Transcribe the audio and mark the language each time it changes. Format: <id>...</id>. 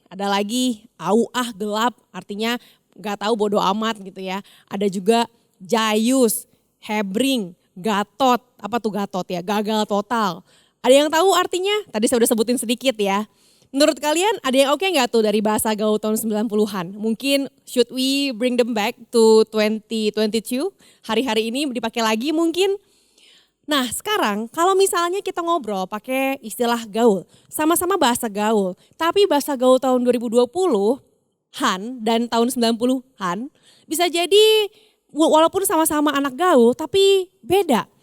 <id>Ada lagi auah gelap artinya gak tahu bodo amat gitu ya. Ada juga jayus, hebring, gatot, apa tuh gatot ya, gagal total. Ada yang tahu artinya? Tadi saya udah sebutin sedikit ya. Menurut kalian ada yang oke gak tuh dari bahasa gaul tahun 90-an? Mungkin</id> <en>should we bring them back to 2022?</en> <id>Hari-hari ini dipakai lagi mungkin? Nah sekarang kalau misalnya kita ngobrol pakai istilah gaul, sama-sama bahasa gaul. Tapi bahasa gaul tahun 2020-an dan tahun 90-an bisa jadi walaupun sama-sama anak gaul tapi beda.</id>